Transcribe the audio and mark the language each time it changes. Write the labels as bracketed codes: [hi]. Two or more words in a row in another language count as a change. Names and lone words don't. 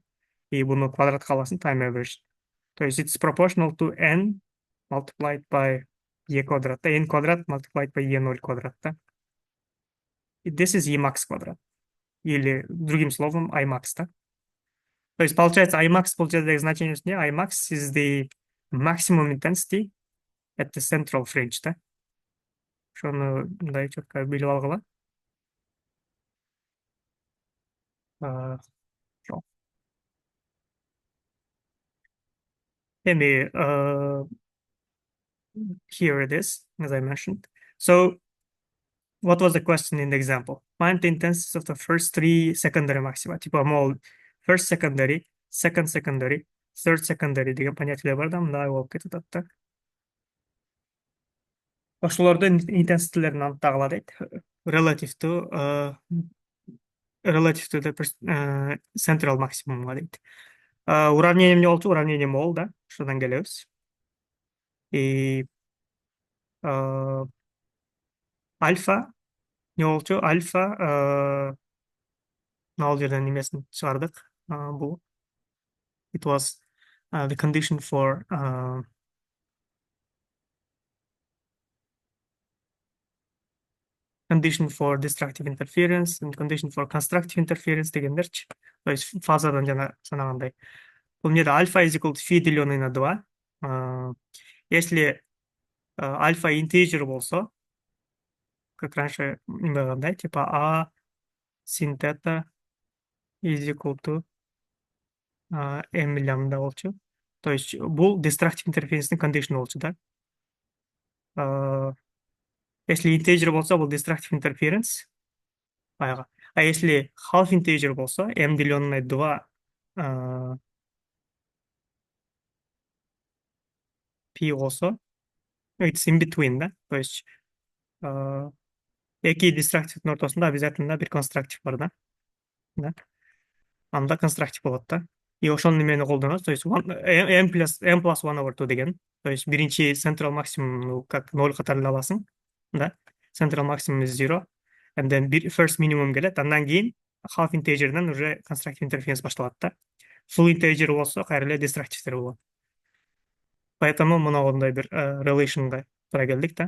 [kk] И бұны квадратқа аласың [en] time average. [ru] То есть [en] it's proportional to n multiplied by e квадрат. N квадрат multiplied by E0 [ru] квадрат, да? И [en] this is Emax квадрат. [ru] Или другим словом Imax, да? То есть получается Imax получается значение не [en] Imax is the maximum intensity at the central fringe, [ru] да? [ky] Шоны мындай четко билип алгыла. Жок. [en] Эми here it is, as I mentioned. So what was the question in the example? Find the intensities of the first 3 secondary maxima. [ru] Типа, мол, [en] first secondary, second secondary, third secondary [ky] деген понятиелер бар да, мындай болуп кетет да. Ошолордун интенситилерин анықтагыла дейт. [en] Relative to the central maximumга дейт. [ky] Уравнение эмне болчу? Уравнение мол, да? Ошондон келебиз. И альфа не болчу? Альфа ал жерден немесин чыгардык. Бул [en] it was the condition for destructive interference and condition for constructive interference дегендерчи. [ru] То есть [ky] фазадан жана санагандай. Бул эмнеде альфа [en] is equal to phi [ru] деленный на [ky] 2. Если альфа интеджер болсо, [ru] как раньше [ky] немагандай, типа а [en] sin theta is equal to m [ky] лямбда болчу. [ru] То есть [ky] бул [en] destructive interference condition [ky] болчу, да? Если интеджер болсо, бул [en] destructive interference. [ky] Баягы. [ru] А если [en] half integer [ky] болса, m деленное 2 p болса, [en] it's in between, [ky] да? [ru] То есть [kk] эки дистрактивтің ортасында обязательно бір конструктив бар, да? Да? Анда конструктив болады да. [ky] И ошол немени колдоносуз, [ru] то есть [en] m plus 1 over 2 деген. [ru] То есть [ky] биринчи [en] central maximum [ky] как 0 катары аласың, да? [en] Central maximum is 0. And then first minimum келет, [ky] андан кийин [en] half integerден уже constructive interference [ky] башталат да. Full integer болсо кайра эле деструктивдер болот. Поэтому мынагындай бир relationга туура келдик да.